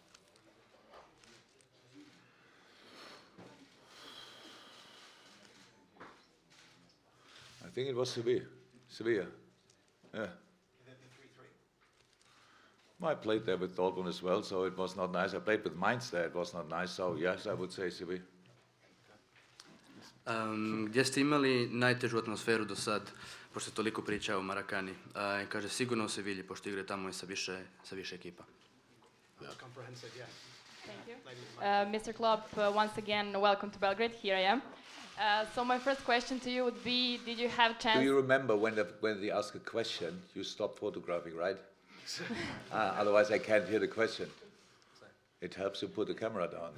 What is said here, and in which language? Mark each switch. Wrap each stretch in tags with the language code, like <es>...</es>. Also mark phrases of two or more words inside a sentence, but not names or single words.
<en>I think it was Sevilla. Yeah. I played there with Dortmund as well, so it was not nice. I played with Mainz there, it was not nice. So yes, I would say Sevilla.</en> <sr>Gdje ste imali najtežu atmosferu do sad, pošto se toliko priča o Marakani? Kaže, sigurno u Sevilji, pošto igre tamo i sa više ekipa.</sr> <en>Comprehensive, yes. Thank you. Mr. Klopp, once again, welcome to Belgrade. Here I am. So my first question to you would be, did you have chance... Do you remember when they ask a question, you stop photographing, right? Otherwise I can't hear the question. It helps you put the camera down.</en>